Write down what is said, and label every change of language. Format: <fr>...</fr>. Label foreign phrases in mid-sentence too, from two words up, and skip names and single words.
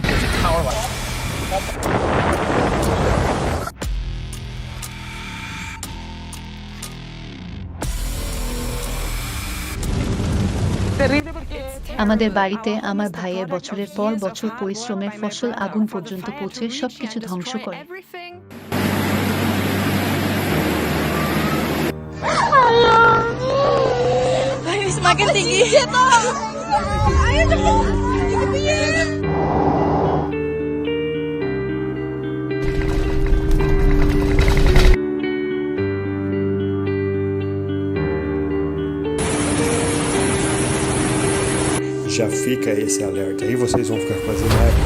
<bn>আমাদের বাড়িতে আমার ভাইয়ের বছরের পর বছর পরিশ্রমের ফসল আগুন পর্যন্ত পৌঁছে সবকিছু ধ্বংস করে।</bn> <id>Semakin tinggi. Ayo cepet.</id> <pt>Já fica esse alerta aí, vocês vão ficar fazendo raiva.</pt>